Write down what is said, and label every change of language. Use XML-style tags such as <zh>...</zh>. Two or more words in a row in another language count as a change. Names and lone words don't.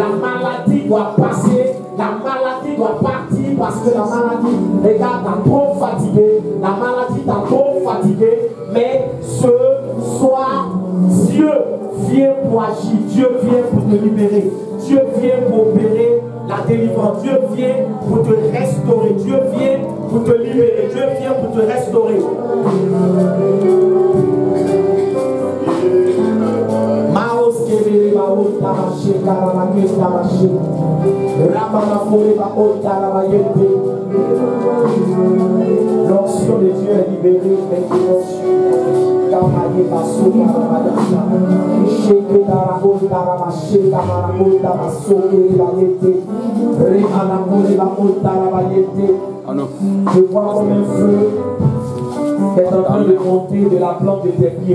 <fr>maladie doit passer, la maladie doit partir parce que la maladie, regarde, t'a trop fatigué, la maladie t'a trop fatigué, mais ce soir, Dieu vient pour agir, Dieu vient pour te libérer, Dieu vient pour opérer la délivrance, Dieu vient pour te restaurer, Dieu vient pour te libérer, Dieu vient pour te restaurer. Maos kebele maos tabaché, karabaké tabaché. L'onction de Dieu est libérée maintenant. Je vois comme un feu qui est en train de monter de la plante de tes pieds.</fr>